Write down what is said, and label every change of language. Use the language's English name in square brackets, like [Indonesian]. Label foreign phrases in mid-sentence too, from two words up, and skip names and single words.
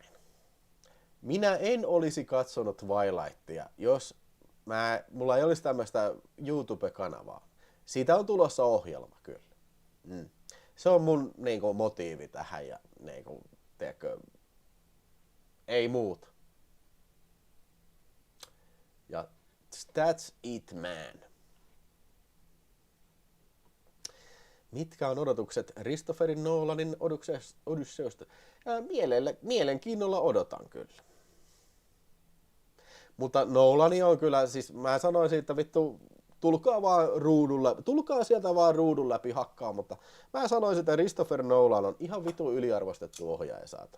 [Finnish] Minä en olisi katsonut Twilightia, jos mulla ei olisi tämmöistä YouTube-kanavaa. Siitä on tulossa ohjelma kyllä. Se on mun niinku, motiivi tähän ja niinku, tiedätkö, ei muuta. [English] Ja that's it, man. [Finnish] Mitkä on odotukset Christopher Nolanin Odysseosta? Mielenkiinnolla odotan kyllä. Mutta Nolani on kyllä, siis mä sanoisin, että vittu, tulkaa sieltä vaan ruudun läpi hakkaa, mutta mä sanoisin, että Christopher Nolan on ihan vitu yliarvostettu ohjaaja, saatana.